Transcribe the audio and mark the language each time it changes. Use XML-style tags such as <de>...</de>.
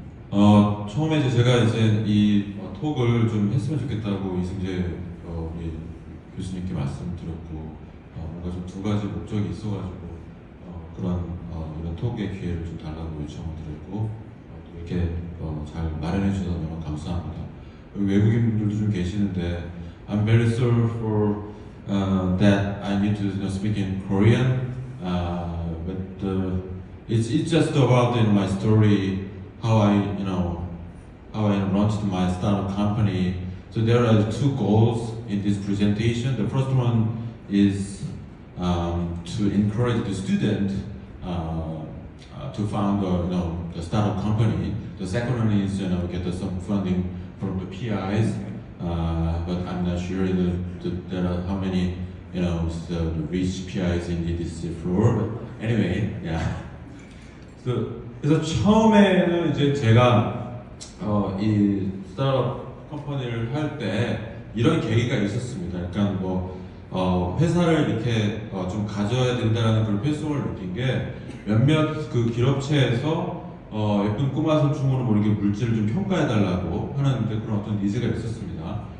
<ko>처음에 제가 이 톡을 좀 했으면 좋겠다고 이승재 우리 교수님께 말씀드렸고, 뭔가 좀 두 가지 목적이 있어가지고 그런 이런 톡의 기회를 좀 달라고 요청을 드렸고, 또 이렇게 잘 마련해 주셔서 너무 감사합니다. 외국인 분들도 좀 계시는데,</ko> <en>I'm very sorry for that I need to speak in Korean, but it's just about my story, how I launched my startup company. So there are two goals in this presentation. The first one is to encourage the student to found the startup company. The second one is get some funding from the PIs, but I'm not sure there are how many the rich PIs in this floor. But anyway, yeah.</en> <ko>그래서 처음에는 제가 이 스타트업 컴퍼니를 할 때 이런 계기가 있었습니다. 그러니까 회사를 이렇게 좀 가져야 된다는 그런 필요성을 느낀 게, 몇몇 그 기업체에서 예쁜 꼬마 선충으로 이렇게 물질을 좀 평가해 달라고 하는 그런 어떤 니즈가 있었습니다.</ko>